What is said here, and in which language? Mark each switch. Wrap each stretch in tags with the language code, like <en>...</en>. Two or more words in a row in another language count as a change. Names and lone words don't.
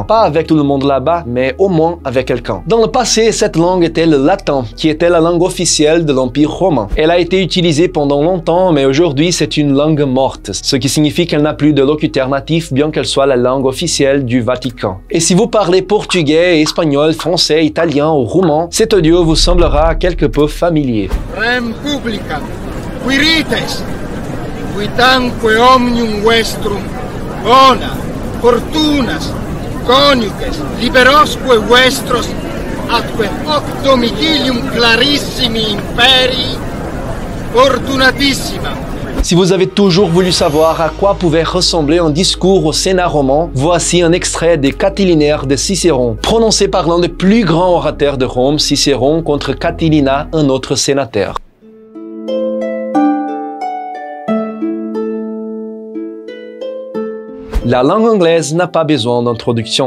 <fr>Pas avec tout le monde là-bas, mais au moins avec quelqu'un. Dans le passé, cette langue était le latin, qui était la langue officielle de l'Empire romain. Elle a été utilisée pendant longtemps, mais aujourd'hui, c'est une langue morte, ce qui signifie qu'elle n'a plus de locuteur natif, bien qu'elle soit la langue officielle du Vatican. Et si vous parlez portugais, espagnol, français, italien ou roumain, cet audio vous semblera quelque peu familier.</fr> <la>Rem publica, quirites, quitanque omnium vestrum, bona, fortunas, coniuges, liberosque vestros, atque hoc domicilium clarissimi imperi, fortunatissima.</la> <fr>Si vous avez toujours voulu savoir à quoi pouvait ressembler un discours au Sénat roman, voici un extrait des Catilinaires de Cicéron, prononcé par l'un des plus grands orateurs de Rome, Cicéron, contre Catilina, un autre sénateur. La langue anglaise n'a pas besoin d'introduction.</fr>